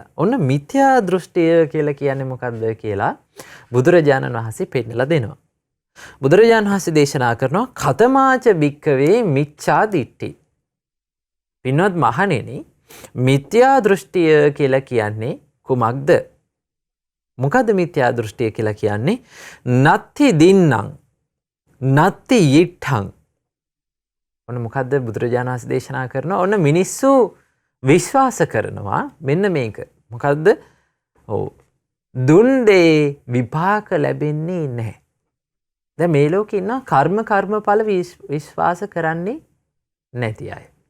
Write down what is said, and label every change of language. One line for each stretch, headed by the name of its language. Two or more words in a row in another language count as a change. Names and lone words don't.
Sinhala: ඔන්න මිත්‍යා දෘෂ්ටිය කියලා කියන්නේ මොකද්ද කියලා බුදුරජාණන් වහන්සේ පෙන්නලා දෙනවා. බුදුරජාණන් වහන්සේ දේශනා කරනවා
Pali: කතමාච භික්කවේ මිච්ඡා දිට්ඨි.
Sinhala: පින්වත් මහණෙනි මිත්‍යා දෘෂ්ටිය කියලා කියන්නේ කුමක්ද? මොකද්ද මිත්‍යා දෘෂ්ටිය කියලා කියන්නේ?
Pali: නත්ති දින්නම් නත්ති yiṭ්ඨං.
Sinhala: ඔන්න මොකද්ද බුදුරජාණන් වහන්සේ දේශනා කරනවා? ඔන්න මිනිස්සු විශ්වාස කරනවා මෙන්න මේක. මොකද්ද? දුන් දේ විපාක ලැබෙන්නේ නැහැ. දැන් මේ ලෝකේ ඉන්න කර්මඵල විශ්වාස කරන්නේ නැති අය.